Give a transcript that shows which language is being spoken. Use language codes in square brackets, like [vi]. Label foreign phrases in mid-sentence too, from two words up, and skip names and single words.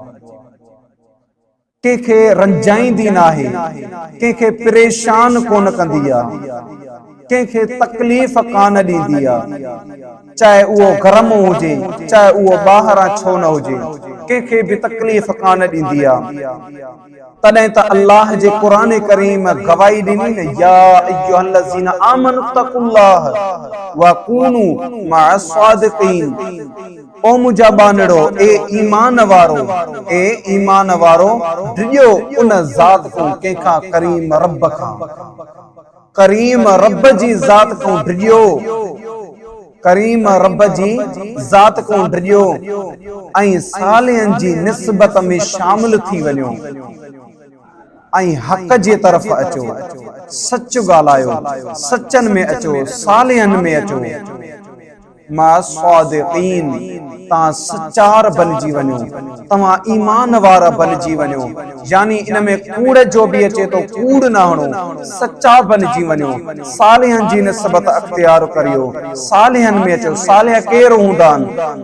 [sd] कंहिंखे रंजाईंदी नाहे, कंहिंखे परेशान कोन कंदी आहे, कंहिंखे तकलीफ़ कान ॾींदी आहे, चाहे उहो गरम हुजे चाहे उहो ॿाहिरां छो न हुजे, कंहिंखे बि तकलीफ़ कान ॾींदी आहे। तॾहिं त अल्लाह जे क़ुरान करीम गवाही ॾिनी न, [ar] يا أيها الذين آمنوا اتقوا الله وكونوا مع الصادقين, [sd] ओ मुंहिंजा बानड़ो, ए ईमान वारो डिॼो उन ज़ात खां, कंहिंखां करीम रब खां, करीम रब जी ज़ात खां डिॼो, करीम रब जी ज़ात खां डिॼो ऐं सालिहनि जी निस्बत में शामिल थी वञो ऐं हक़ जे तरफ़ अचो, सच ॻाल्हायो, सचनि में अचो, सालिहनि में अचो। [ar] مع الصادقين, [sd] तव्हां सचार बणिजी वञो, तव्हां ईमान वारा बणिजी वञो, यानी इन में कूड़ जो बि अचे तो कूड़ न हणो, सच्चा बणिजी वञो, सालिहनि जी निस्बत अख्तियार करियो, सालिहनि में अचो। सालिह केर हूंदा आहिनि?